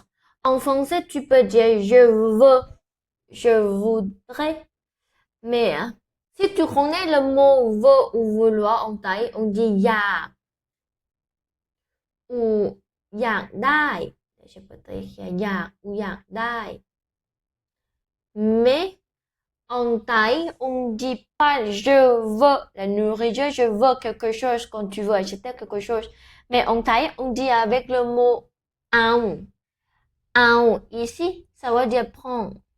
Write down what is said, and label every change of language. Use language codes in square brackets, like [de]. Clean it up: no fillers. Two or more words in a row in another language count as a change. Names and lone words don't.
[fr] En français, tu peux dire je veux, je voudrais. Mais si tu connais le mot veut ou vouloir en thaï, on dit ya ou อยากได้ Je peux te écrire อยาก ou อยากได้ Mais en thaï, on ne dit pas je veux la nourriture, je veux quelque chose quand tu veux acheter quelque chose. Mais en thaï, on dit avec le mot ao. Ao ici, ça veut dire prendre.